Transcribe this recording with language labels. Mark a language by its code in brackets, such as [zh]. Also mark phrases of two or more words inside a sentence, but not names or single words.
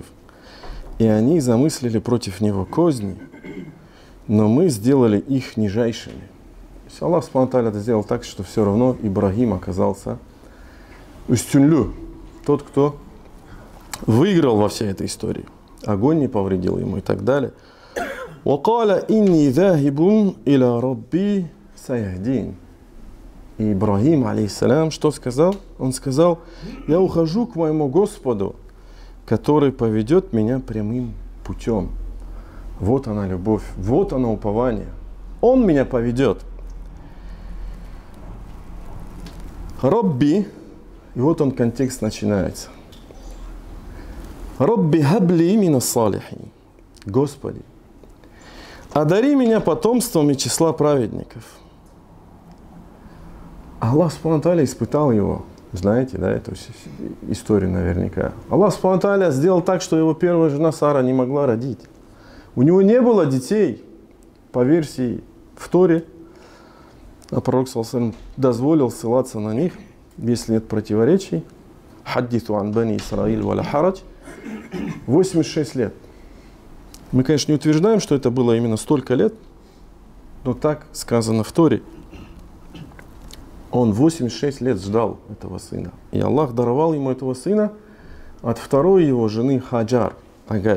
[ru] И они замыслили против него козни, но мы сделали их нижайшими. То есть [ar] الله سبحانه [ru] сделал так, что все равно Ибрахим оказался устюнлю, тот, кто выиграл во всей этой истории. Огонь не повредил ему и так далее. [ar] وَقَالَ إِنِّي ذَاهِبٌ إِلَى رَبِّي سَيَهْدِينَ. [ru] И Ибрахим, алейхиссалям, что сказал? Он сказал: я ухожу к моему Господу, который поведет меня прямым путем. Вот она любовь, вот оно упование. Он меня поведет. Робби, и вот он контекст начинается. [ar] رب هب لي من الصالحين. [ru] Господи, одари меня потомством из числа праведников. [ar] الله سبحانه وتعالى [ru] испытал его. Знаете, да, эту историю наверняка. [ar] الله سبحانه وتعالى [ru] сделал так, что его первая жена Сара не могла родить. У него не было детей, по версии в Торе. А пророк ﷺ дозволил ссылаться на них, если нет противоречий. [ar] حدثوا عن بني إسرائيل ولا حرج. [ru] 86 лет. Мы, конечно, не утверждаем, что это было именно столько лет, но так сказано в Торе. Он 86 лет ждал этого сына. И Аллах даровал ему этого сына от второй его жены Хаджар, Агарь.